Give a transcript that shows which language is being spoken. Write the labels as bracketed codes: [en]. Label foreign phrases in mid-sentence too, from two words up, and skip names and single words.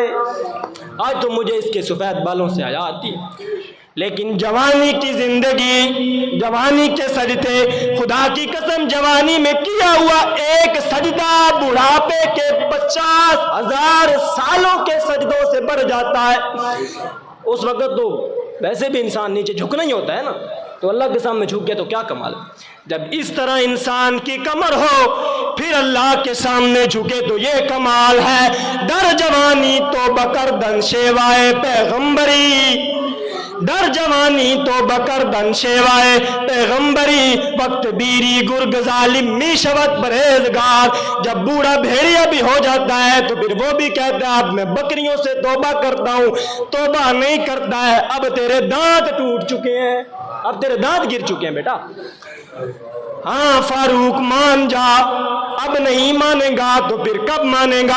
[ur] آج تو مجھے اس کے سفید بالوں سے حیا آتی ہے، لیکن جوانی کی زندگی، جوانی کے سجدے، خدا کی قسم جوانی میں کیا ہوا ایک سجدہ بڑھاپے کے 50,000 سالوں کے سجدوں سے بڑھ جاتا ہے۔ اس وقت تو ویسے بھی انسان نیچے جھکنا ہی ہوتا ہے نا، تو اللہ کے سامنے جھک گیا تو کیا کمال ہے۔ جب اس طرح انسان کی کمر ہو پھر اللہ کے سامنے جھکے تو یہ کمال ہے۔ [fa] در جوانی تو بکردن شیوائے پیغمبری، در جوانی تو بکردن شیوائے پیغمبری، وقت بیری گرگ ظالم می شود پرہیزگار۔ [ur] جب بوڑھا بھیڑیا بھی ہو جاتا ہے تو پھر وہ بھی کہتا ہے اب میں بکریوں سے توبہ کرتا ہوں، توبہ نہیں کرتا ہے، اب تیرے دانت ٹوٹ چکے ہیں، اب تیرے دانت گر چکے ہیں بیٹا۔ ہاں فاروق مان جا، اب نہیں مانے گا تو پھر کب مانے گا؟